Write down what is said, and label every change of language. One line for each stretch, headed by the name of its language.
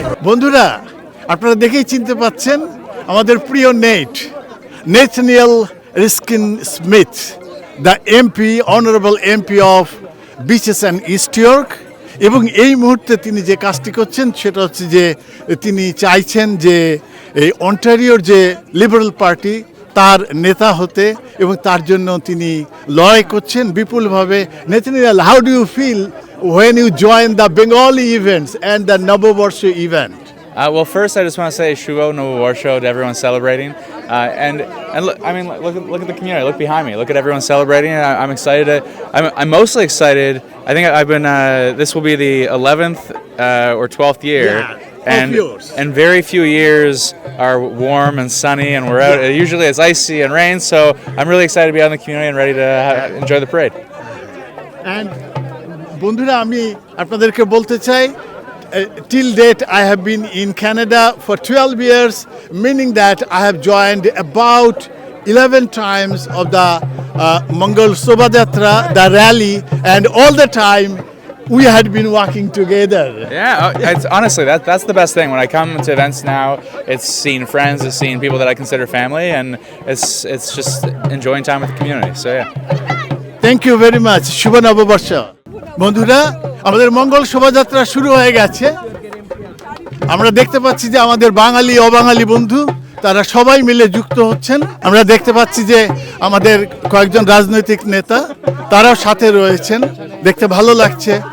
Bangla: বন্ধুরা, আপনারা দেখেই চিনতে পাচ্ছেন আমাদের প্রিয় নেথনিয়েল রিস্কিন Smith, the MP, honourable MP of bitches and east York. এবং এই মুহূর্তে তিনি যে কাজটি করছেন সেটা হচ্ছে যে তিনি চাইছেন যে এই অন্টারিওর যে লিবারেল পার্টি তার নেতা হতে, এবং তার জন্য তিনি লড়াই করছেন বিপুলভাবে।
English: Nathaniel, how do you feel when you join the Bengali events and the Novoborsho event? Well, first I just want to say Shuvo Novoborsho to everyone celebrating, and look, I mean, look at the community. Look behind me. Look at everyone celebrating. I'm excited. I'm mostly excited. I think I've been. This will be the 11th or 12th year. And very few years are warm and sunny, and we're out. Usually it's icy and rain, so I'm really excited to be out in the community and ready to enjoy the parade. And
Bangla: বন্ধুরা, আমি আপনাদেরকে বলতে চাই,
English: till date I have been in Canada for 12 years, meaning that I have joined about 11 times of the Mongol Sobhajatra, the rally, and all the time we had been working together. Yeah, it's, honestly, that's the best thing. When I come to events now, it's seeing friends, it's seeing people that I consider family, and it's just enjoying time with the community. So yeah. Thank you very much.
Bangla: শুভ নববর্ষ। বন্ধুরা, আমাদের মঙ্গল শোভাযাত্রা শুরু হয়ে গেছে। আমরা দেখতে পাচ্ছি যে আমাদের বাঙালি অবাঙালি বন্ধু তারা সবাই মিলে যুক্ত হচ্ছেন। আমরা দেখতে পাচ্ছি যে আমাদের কয়েকজন রাজনৈতিক নেতা তারাও সাথে রয়েছেন, দেখতে ভালো লাগছে।